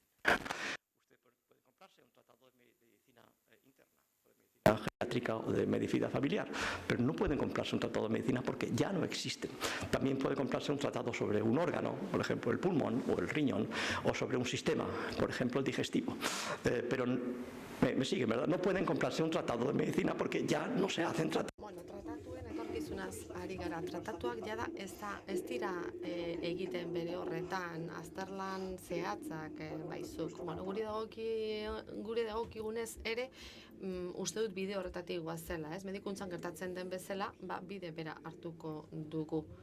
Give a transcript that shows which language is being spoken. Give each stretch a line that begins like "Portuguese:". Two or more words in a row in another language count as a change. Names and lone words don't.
Spanish: Usted puede comprarse un tratado de medicina interna, o de medicina geriátrica o de medicina familiar, pero no pueden comprarse un tratado de medicina porque ya no existen. También puede comprarse un tratado sobre un órgano, por ejemplo el pulmón o el riñón, o sobre un sistema, por ejemplo el digestivo. Pero me siguen, ¿verdad? No pueden comprarse un tratado de medicina porque ya no se hacen tratados.
Basque: Bueno, tratatuen etorkizunaz ari gara. Tratatuak jada ez dira egiten bere horretan, azterlan zehatzak baizuk. Bueno, gure dagokigunez ere, uste dut bide horretatik goazela, ez? Medikuntzan gertatzen den bezala, bide bera hartuko dugu.